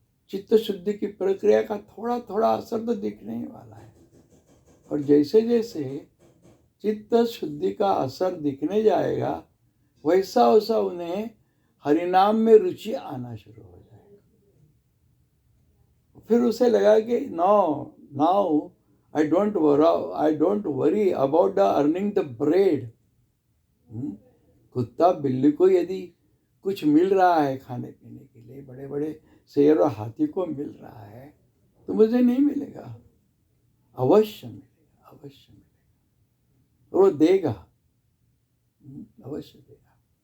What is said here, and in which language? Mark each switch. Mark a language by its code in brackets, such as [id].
[hi] चित्त शुद्धि की प्रक्रिया का थोड़ा थोड़ा असर तो दिखने ही वाला है, और जैसे जैसे चित्त शुद्धि का असर दिखने जाएगा, वैसा वैसा उन्हें हरिनाम में रुचि आना शुरू हो जाएगा। फिर उसे लगा कि [en] Now I don't worry about the earning the bread. [hi] कुत्ता बिल्ली को यदि कुछ मिल रहा है खाने पीने के लिए, बड़े बड़े शेर और हाथी को मिल रहा है, तो मुझे नहीं मिलेगा? अवश्य मिलेगा, अवश्य मिलेगा। वो देगा, अवश्य देगा।